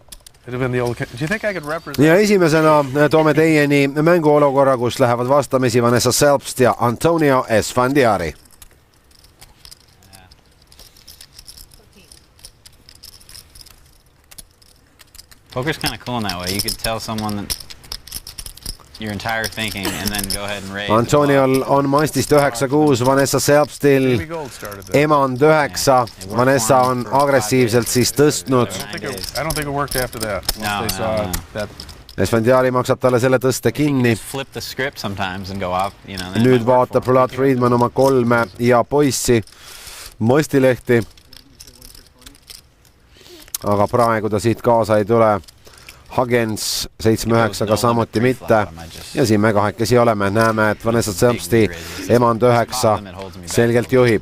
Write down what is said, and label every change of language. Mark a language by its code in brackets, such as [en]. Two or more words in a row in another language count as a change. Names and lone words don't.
[et] Ja esimesena toome teieni mänguolukorra, kus lähevad vastamisi Vanessa Selbst ja Antonio Esfandiari. [en] Poker's kind of cool in that way. You could tell someone that your entire thinking and then go ahead and raise. Antoniol on maistist 9-6, Vanessa Selbstil emand 9. Vanessa on agressiivselt siis tõstnud. I don't think it worked after that. No. [et] Esfandiari maksab talle selle tõste kinni. [en] Flip the script sometimes and go up. [et] Nüüd vaatab Vlad Friedman oma 3 ja poissi Mostilehti. Aga praegu ta siit kaasa ei tule. Hagens 7-9-ga samuti mitte. Ja siin me kahekesi oleme. Näeme, et Vanessa Selbsti emand 9 selgelt juhib.